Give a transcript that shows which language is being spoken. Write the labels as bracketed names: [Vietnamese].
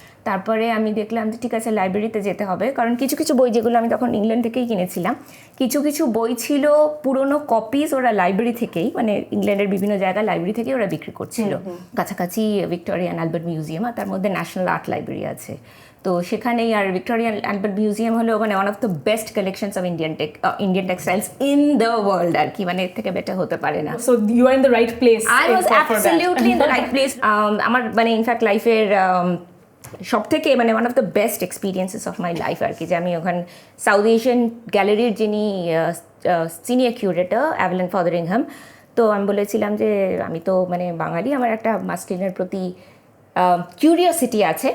[Bangla] তারপরে আমি দেখলাম যে ঠিক আছে লাইব্রেরিতে যেতে হবে, কারণ কিছু কিছু বই যেগুলো আমি তখন ইংল্যান্ড থেকেই কিনেছিলাম, কিছু কিছু বই ছিল পুরনো কপিজ, ওরা লাইব্রেরি থেকেই, মানে ইংল্যান্ডের বিভিন্ন জায়গায় লাইব্রেরি থেকেই ওরা বিক্রি করছিল। কাছাকাছি ভিক্টোরিয়ান অ্যালবার্ট মিউজিয়াম, আর তার মধ্যে ন্যাশনাল আর্ট লাইব্রেরি আছে, তো সেখানেই। আর ভিক্টোরিয়ান অ্যালবার্ট মিউজিয়াম হলো মানে [English] one of the best collections of Indian textiles in the world, [Bangla] আর কি, মানে এর থেকে বেটার হতে পারে না। [English] So you are in the right place. I was absolutely in the right place. [Bangla] আমার মানে ইনফ্যাক্ট লাইফের সব থেকে মানে [English] one of the best experiences of my life [Bangla] আর কি, যে আমি ওখানে সাউথ এশিয়ান গ্যালারির যিনি সিনিয়র কিউরেটর অ্যাভেলিন ফদারিংহাম, তো আমি বলেছিলাম যে আমি তো মানে বাঙালি, আমার একটা মাসলিনের প্রতি কিউরিওসিটি আছে।